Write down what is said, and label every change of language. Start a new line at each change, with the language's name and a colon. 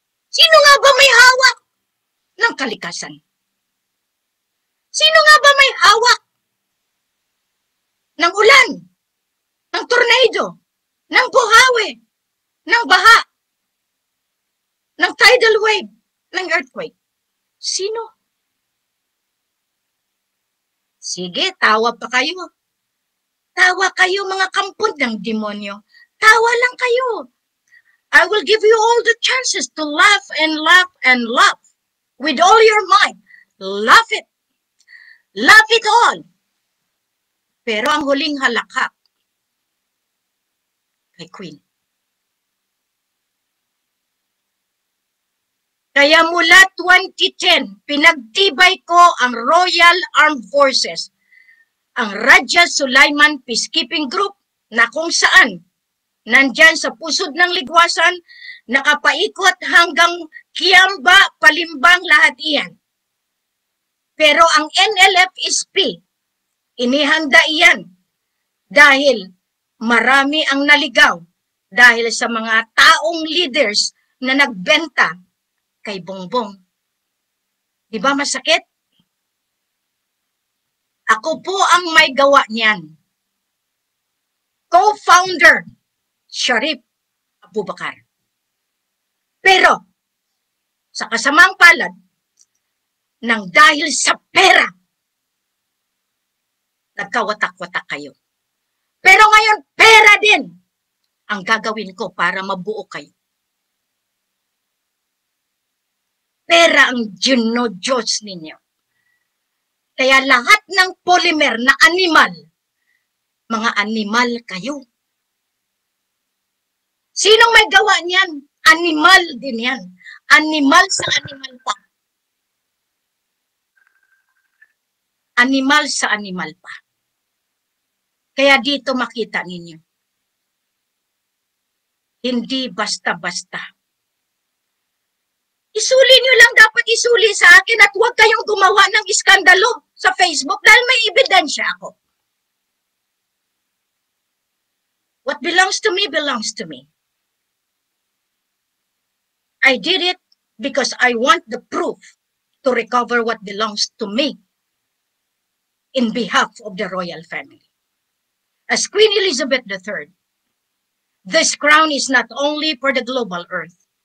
Filipino: Sino nga ba may hawak ng kalikasan? Sino nga ba may hawak ng ulan, ng tornado, ng buhawi, ng baha, ng tidal wave, ng earthquake? Sino? Sige, tawa pa kayo. Tawa kayo mga kampon ng demonyo. Tawa lang kayo.
English: I will give you all the chances to laugh and laugh and laugh with all your might. Laugh it. Laugh it all.
Filipino: Pero ang huling halakak kay Queen. Kaya mula 2010, pinagtibay ko ang Royal Armed Forces, ang Raja Sulaiman Peacekeeping Group, na kung saan nandyan sa pusod ng ligwasan, nakapaikot hanggang Kiamba, Palimbang, lahat iyan. Pero ang NLF-SP, inihanda iyan dahil marami ang naligaw dahil sa mga taong leaders na nagbenta kay Bongbong. Di ba masakit? Ako po ang may gawa niyan. Co-founder, Sharif Abubakar. Pero, sa kasamang palad, nang dahil sa pera, nagkawatak-watak kayo. Pero ngayon, pera din ang gagawin ko para mabuo kayo. Pera ang ginodiyos ninyo. Kaya lahat ng polymer na animal, mga animal kayo. Sinong may gawa niyan? Animal din yan. Animal sa animal pa. Animal sa animal pa. Kaya dito makita ninyo. Hindi basta-basta. Isuli nyo lang dapat isuli sa akin at huwag kayong gumawa ng iskandalo sa Facebook dahil may ebidensya ako.
English: What belongs to me belongs to me. I did it because I want the proof to recover what belongs to me in behalf of the royal family. As Queen Elizabeth III, this crown is not only for the global earth.